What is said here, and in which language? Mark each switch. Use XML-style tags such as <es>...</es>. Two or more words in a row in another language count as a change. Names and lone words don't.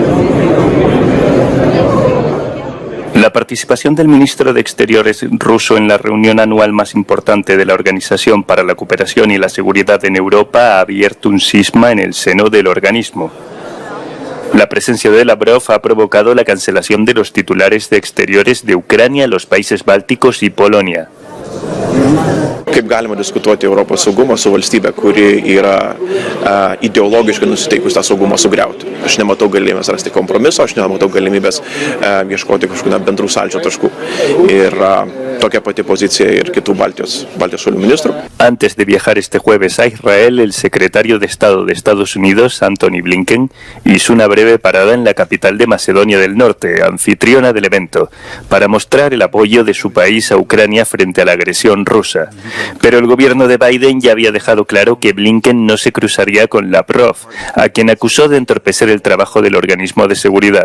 <es>La participación del ministro de Exteriores ruso en la reunión anual más importante de la Organización para la Cooperación y la Seguridad en Europa ha abierto un cisma en el seno del organismo. La presencia de Lavrov ha provocado la cancelación de los titulares de Exteriores de Ucrania, los países bálticos y Polonia.</es> <lt>Kaip galima diskutuoti Europos saugumą su valstybe, kuri yra ideologiškai nusiteikus tą saugumą sugriauti. Aš nematau galimybės rasti kompromiso, aš nematau galimybės ieškoti kažkokių bendrų sąlyčio taškų. Ir tokia pati pozicija ir kitų Baltijos šalių ministrų.</lt> <es>Antes de viajar este jueves a Israel, el secretario de Estado de Estados Unidos, Antony Blinken, hizo una breve parada en la capital de Macedonia del Norte, anfitriona del evento, para mostrar el apoyo de su país a Ucrania frente a la agresión rusa. Pero el gobierno de Biden ya había dejado claro que Blinken no se cruzaría con Lavrov, a quien acusó de entorpecer el trabajo del organismo de seguridad.</es>